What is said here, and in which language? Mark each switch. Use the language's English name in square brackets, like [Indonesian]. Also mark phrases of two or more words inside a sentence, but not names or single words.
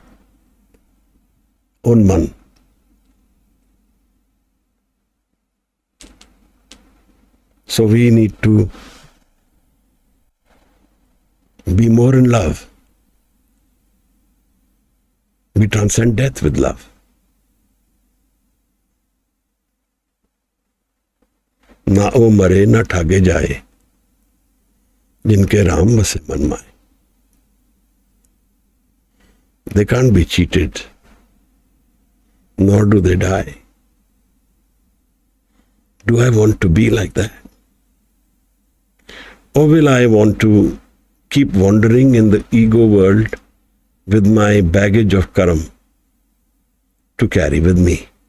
[English] Unman. So we need to be more in love. We transcend death with love. [Punjabi] ਨਾ ਓ ਮਰੇ ਨਾ ਠਾਗੇ ਜਾਏ, ਜਿਨਕੇ ਰਾਮ ਵਸੇ ਮਨ ਮਾਏ. [English] They can't be cheated, nor do they die. Do I want to be like that? Or will I want to keep wandering in the ego world with my baggage of karam to carry with me?